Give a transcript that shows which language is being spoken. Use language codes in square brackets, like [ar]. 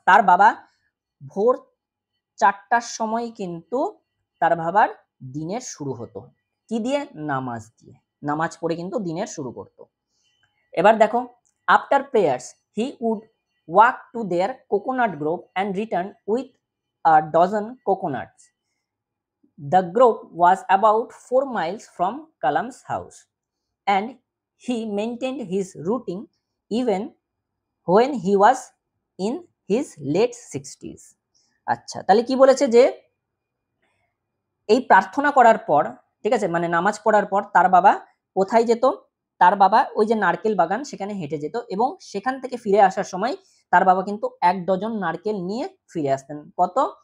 [bn] তার বাবা ভোর 4টার সময় কিন্তু তার বাবার দিনের শুরু হতো কি দিয়ে, নামাজ দিয়ে, নামাজ পড়ে কিন্তু দিনের শুরু করতো। এবার দেখো, [en] After prayers he would walk to their coconut grove and return with a dozen coconuts. The grove was about 4 miles from Kalam's house, and he maintained his routine even when he was in his late 60s. [bn] আচ্ছা, তাহলে কি বলেছে, যে এই প্রার্থনা করার পর, ঠিক আছে, মানে নামাজ পড়ার পর তার বাবা কোথায় যেত, তার বাবা ওই যে নারকেল বাগান সেখানে হেঁটে যেত, এবং সেখান থেকে ফিরে আসার সময় তার বাবা কিন্তু 1 ডজন নারকেল নিয়ে ফিরে আসতেন। কত?